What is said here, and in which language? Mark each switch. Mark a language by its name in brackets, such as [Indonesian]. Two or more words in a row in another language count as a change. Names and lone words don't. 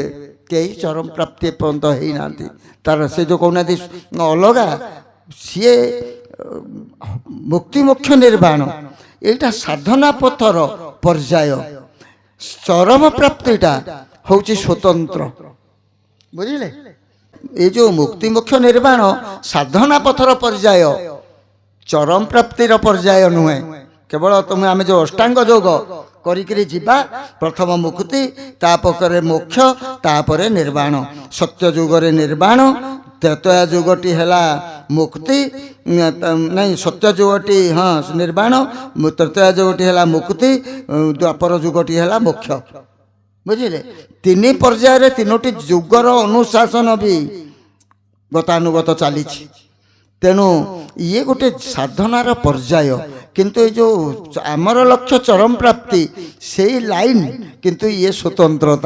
[Odia] କେହି ଚରମ ପ୍ରାପ୍ତି ଏପର୍ଯ୍ୟନ୍ତ ହେଇନାହାନ୍ତି। ତାର ସେ ଯେଉଁ କହୁନାହାନ୍ତି ଅଲଗା, ସିଏ ମୁକ୍ତି ମୋକ୍ଷ ନିର୍ବାଣ, ଏଇଟା ସାଧନା ପଥର ପର୍ଯ୍ୟାୟ। ଚରମ ପ୍ରାପ୍ତିଟା ହେଉଛି ସ୍ୱତନ୍ତ୍ର। ବୁଝିଲେ? ଏଇ ଯେ ମୁକ୍ତି ମୋକ୍ଷ ନିର୍ବାଣ ସାଧନା ପଥର ପର୍ଯ୍ୟାୟ, ଚରମ ପ୍ରାପ୍ତିର ପର୍ଯ୍ୟାୟ ନୁହେଁ। କେବଳ ତୁମି ଆମି ଯେ ଅଷ୍ଟାଙ୍ଗ ଯୋଗ କରିକି ଯା, ପ୍ରଥମ ମୁକ୍ତି, ତାପରେ ମୋକ୍ଷ, ତାପରେ ନିର୍ବାଣ। ସତ୍ୟ ଯୁଗରେ ନିର୍ବାଣ, ତ୍ରେତୟା ଯୁଗଟି ହେଲା ମୁକ୍ତି, ନାଇ ସତ୍ୟ ଯୁଗଟି ହଁ ନିର୍ବାଣ, ତ୍ରେତୟା ଯୁଗଟି ହେଲା ମୁକ୍ତି, ଦ୍ୱାପର ଯୁଗଟି ହେଲା ମୋକ୍ଷ। ବୁଝିଲେ? ତିନି ପର୍ଯ୍ୟାୟରେ ତିନୋଟି ଯୁଗର ଅନୁଶାସନ ବି ଗତାନୁଗତ ଚାଲିଛି। ତେଣୁ ଇଏ ଗୋଟେ ସାଧନାର ପର୍ଯ୍ୟାୟ। କିନ୍ତୁ ଏ ଯେଉଁ ଆମର ଲକ୍ଷ୍ୟ ଚରମ ପ୍ରାପ୍ତି, ସେଇ ଲାଇନ୍, କିନ୍ତୁ ଇଏ ସ୍ୱତନ୍ତ୍ରତା।